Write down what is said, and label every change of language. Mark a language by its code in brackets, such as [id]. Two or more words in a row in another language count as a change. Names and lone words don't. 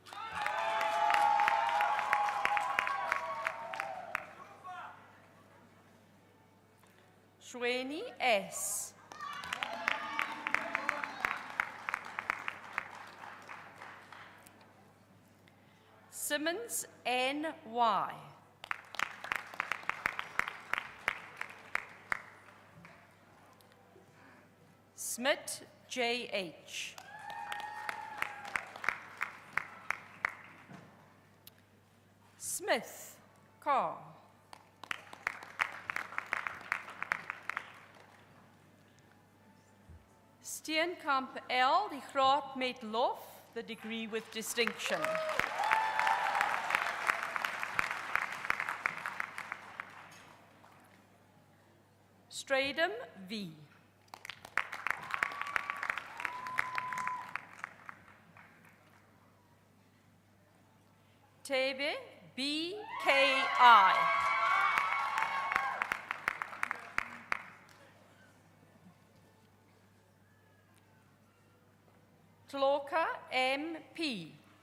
[af] Shweni S. Simmons NY. Smith JH. Smith Carl. Steenkamp L, die graad met lof, [en] the degree with distinction. [af] Stradum V. Tebe BKI. Tloka MP.